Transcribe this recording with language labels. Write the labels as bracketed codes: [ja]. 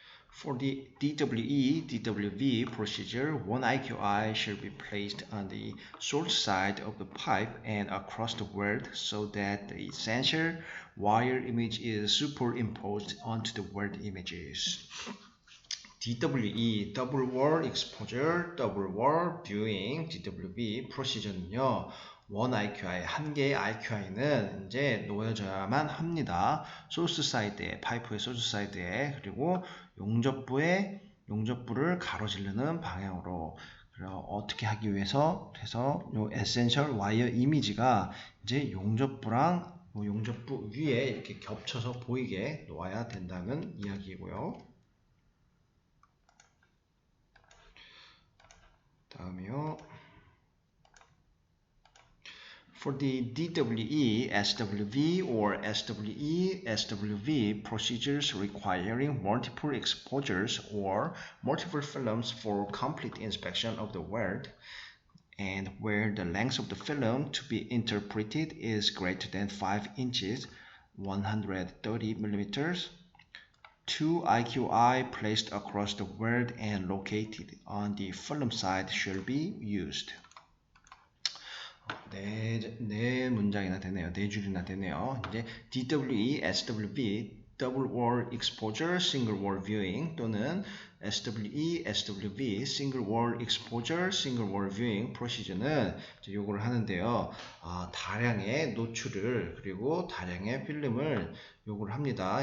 [en] For the DWE, DWV procedure, one IQI shall be placed on the source side of the pipe and across the weld so that the sensor wire image is superimposed onto the weld images. [ko] DWE, Double Wall Exposure, Double Wall Viewing, DWV 프로시저는요, 원 IQI, 한 개의 IQI는 이제 놓여져야만 합니다. 소스 사이드에, 파이프의 소스 사이드에, 그리고 용접부를 가로지르는 방향으로. 어떻게 하기 위해서 해서 요 에센셜 와이어 이미지가 이제 용접부랑 용접부 위에 이렇게 겹쳐서 보이게 놓아야 된다는 이야기고요. 다음이요. [en] For the DWE, SWV or SWE, SWV procedures requiring multiple exposures or multiple films for complete inspection of the weld, and where the length of the film to be interpreted is greater than 5 inches, 130 millimeters, 2 IQI placed across the weld and located on the film side shall be used. [ko] 네 문장이나 되네요. 4줄이나 되네요. 이제 DWE, SWV Double Wall Exposure, Single Wall Viewing 또는 SWE, SWV, Single Wall Exposure, Single Wall Viewing 프로시저는 요거를 하는데요. 다량의 노출을 그리고 다량의 필름을 요구를 합니다.